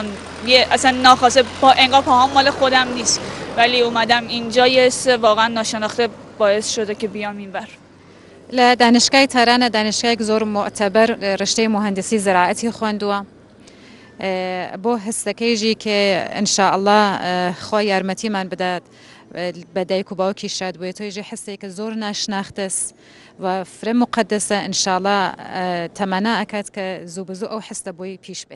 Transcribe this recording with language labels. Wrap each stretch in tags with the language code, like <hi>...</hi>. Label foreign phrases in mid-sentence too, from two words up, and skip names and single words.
<fa>اصلا ناخواسته انگار پاهام مال خودم نیست ولی اومدم اینجا یه حس واقعا ناشناخته باعث شده که بیام اینور.</fa> <ckb>لدانشگاه تهران دانشگاه زور معتبر رشته مهندسی زراعتی خوندووە. بۆ هەستەکەیژی کە ئینشاءالله خوا یارمەتیمان بدات بە دایک و باوکی شاد بووێت تۆیژی حسێکە زۆر ناشناختس و فرە مقدسە ئینشاءالله تەمەنا ئەکات کە زوو بزوو ئەو حستە بۆی پیش بێت.</ckb>